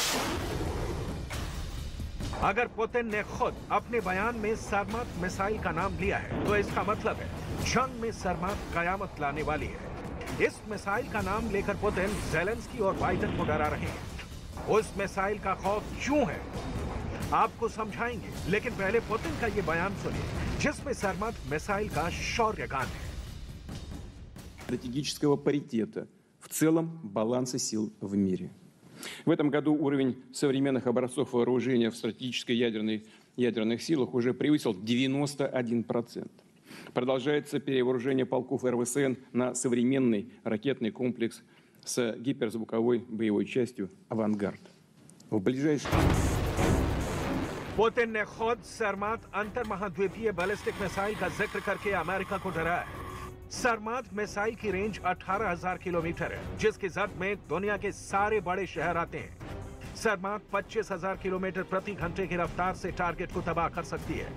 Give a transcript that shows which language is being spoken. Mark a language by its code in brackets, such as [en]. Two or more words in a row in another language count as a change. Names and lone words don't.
[hi] अगर पुतिन ने खुद अपने बयान में सरमात मिसाइल का नाम लिया है तो इसका मतलब है जंग में सरमात कयामत लाने वाली है। इस मिसाइल का नाम लेकर पुतिन ज़ेलेंस्की और बाइडेन को डरा रहे हैं। उस मिसाइल का खौफ क्यों है आपको समझाएंगे, लेकिन पहले पुतिन का ये बयान सुनिए जिसमें सरमात मिसाइल का शौर्यगान है। [ru] Стратегического паритета в целом баланса сил в мире. В этом году уровень современных образцов вооружения в стратегической ядерных силах уже превысил 91%. Продолжается перевооружение полков РВСН на современный ракетный комплекс с гиперзвуковой боевой частью «Авангард». В ближайшие... [hi] पुतिन ने खुद सरमात अंतर महाद्वीपीय बैलिस्टिक मिसाइल का जिक्र करके अमेरिका को डराया है। सरमात मिसाइल की रेंज 18,000 किलोमीटर है, जिसकी जद में दुनिया के सारे बड़े शहर आते हैं। सरमात 25,000 किलोमीटर प्रति घंटे की रफ्तार से टारगेट को तबाह कर सकती है।